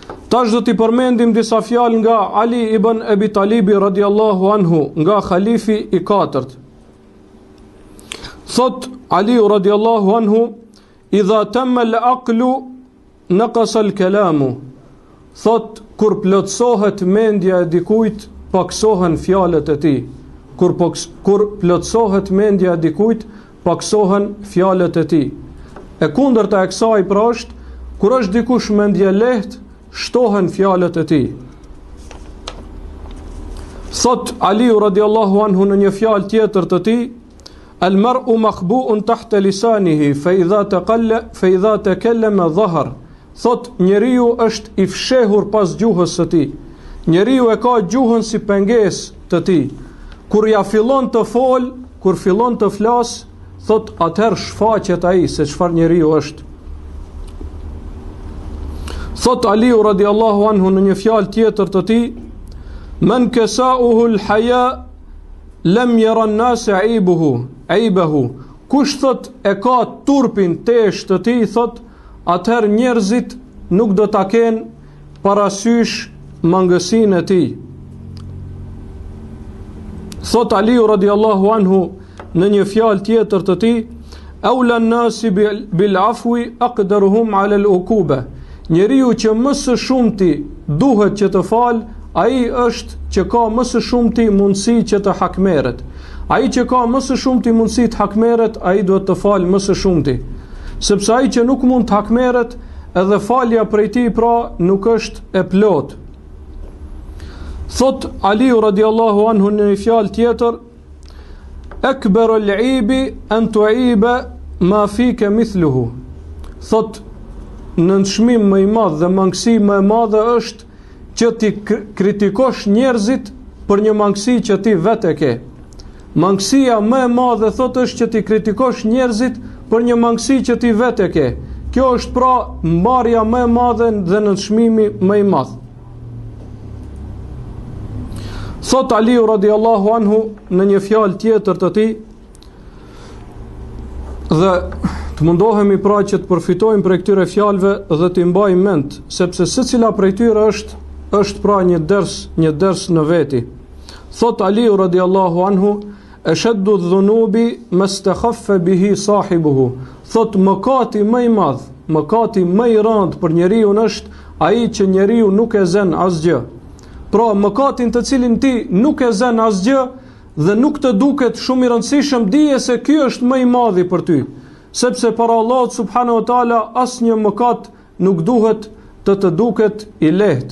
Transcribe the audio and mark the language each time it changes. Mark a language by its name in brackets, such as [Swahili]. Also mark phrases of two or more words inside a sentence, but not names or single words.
[Albanian] Tash do t'i përmendim disa fjalë nga Ali ibn Abi Talibi [Arabic] رضي الله عنه, [Albanian] nga khalifi i 4. [Arabic] Thot Ali رضي الله عنه: "إذا تم العقل نقص الكلام." [Albanian] Thot kur plotësohet mendja e dikujt, paksohen fjalët e tij. Kur plotësohet mendja e dikujt, paksohen fjalët e tij. E kundërta e kësaj pra është kur është dikush mendje lehtë, shtohen fjalët e tij. Thot Aliu [Arabic] رضي الله عنه [Albanian] në një fjalë tjetër të tij: [Arabic] "المرء مخبوء تحت لسانه فإذا تكلم ظهر." [Albanian] Thot njeriu është i fshehur pas gjuhës së tij. Njeriu e ka gjuhën si pengesë të tij. Kur ja fillon të fol, kur fillon të flas, thot atëherë shfaqet ai se çfarë njeriu është. Thot Aliu [Arabic] رضي الله عنه [Albanian] në një fjalë tjetër të tij: [Arabic] "من كساه الحياء لم ير الناس عيبه." [Albanian] Kush thot e ka turpin tesh të tij, thot atëherë njerëzit nuk do ta kenë parasysh mangësinë e tij. Thot Aliu [Arabic] رضي الله عنه [Albanian] në një fjalë tjetër të tij: [Arabic] "أولى الناس بالعفو أقدرهم على العقوبة." [Albanian] Njeriu që më së shumti duhet që të fal, ai është që ka më së shumti mundësi që të hakmeret. Ai që ka më së shumti mundësi të hakmeret, ai duhet të fal më së shumti. Sepse ai që nuk mund të hakmeret, edhe falja prej tij pra nuk është e plot. Thot Aliu [Arabic] رضي الله عنه [Albanian] në një fjalë tjetër: [Arabic] "أكبر العيب أن تعيب ما فيك مثله." [Albanian] Thot nënçmim më i madh dhe mangësi më e madhe është që ti kritikosh njerëzit për një mangësi që ti vetë e ke. Mangësia më e madhe thot është që ti kritikosh njerëzit për një mangësi që ti vetë e ke. Kjo është pra mbarja më e madhe dhe nënçmimi më i madh. Thot Aliu [Arabic] رضي الله عنه [Albanian] në një fjalë tjetër të tij, dhe të mundohemi pra që të përfitojmë prej këtyre fjalëve dhe të mbajmë mend, sepse secila prej tyre është pra një ders në veti. [Arabic] Thot Aliu رضي الله عنه: "أشد الذنوب ما استخف به صاحبه." [Albanian] Thot mëkati më i madh, mëkati më i rëndë për njeriu është ai që njeriu nuk e zën asgjë. Pra mëkatin të cilin ti nuk e zën asgjë dhe nuk të duket shumë i rëndësishëm, dije se ky është më i madhi për ty. Sepse para Allahut [Arabic] سبحانه وتعالى [Albanian] asnjë mëkat nuk duhet të duket i lehtë.